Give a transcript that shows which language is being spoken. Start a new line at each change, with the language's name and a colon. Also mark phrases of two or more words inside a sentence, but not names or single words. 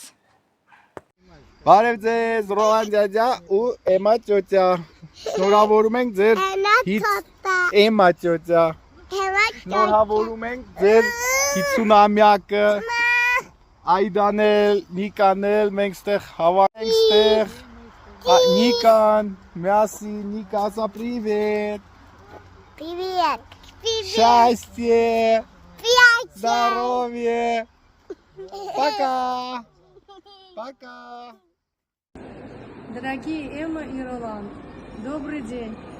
Armenian: Բարև ձեզ, Ռոլան ջաջա ու Էմա ծոցա։ Շնորհավորում ենք ձեր Էմա ծոցա։ Շնորհավորում ենք ձեր 50-ամյակը։ Այդանել, Նիկանել, մենք ստեղ հավաքենք ստեղ։
Russian: Никан, мяси, Никаса, привет! Привет! Счастье! Здоровье! Пока! Пока! Дорогие Эмма и Ролан, добрый день!